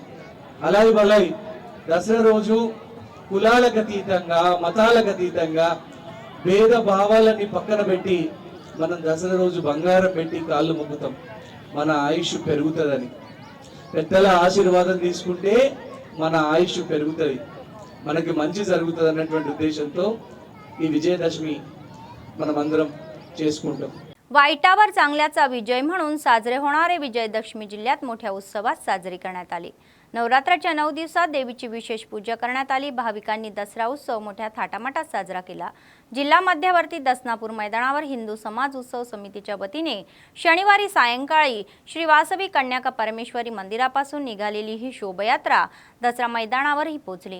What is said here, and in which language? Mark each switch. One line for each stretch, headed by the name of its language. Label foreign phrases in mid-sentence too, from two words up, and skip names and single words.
Telugu: అలాయి బలాయి దసరా రోజు కులాలకు అతీతంగా, మతాలకు అతీతంగా భేద భావాలని పక్కన పెట్టి మనం దసరా రోజు బంగారం పెట్టి కాళ్ళు మొక్కుతాం, మన ఆయుష్ పెరుగుతుందని. పెద్దల ఆశీర్వాదం తీసుకుంటే మన ఆయుష్ పెరుగుతుంది, మనకి మంచి జరుగుతుంది अన్నటువంటి उद्देशांతో ఈ విజయదశమి మనమందరం చేసుకుంటాం.
Marathi: वाईटावर चांगल्याचा विजय म्हणून साजरे होणारे विजयदशमी जिल्ह्यात मोठ्या उत्सवात साजरी करण्यात आली. नवरात्राच्या 9 दिवसात देवीची विशेष पूजा करण्यात आली. भाविकांनी दसरा उत्सव मोठ्या थाटामाटात साजरा केला. जिल्हा मध्यवर्ती दसनापूर मैदानावर हिंदू समाज उत्सव समितीच्या वतीने शनिवारी सायंकाळी श्री वासवी कन्याका परमेश्वरी मंदिरापासून निघालेली ही शोभायात्रा दसरा मैदानावरही पोहोचली.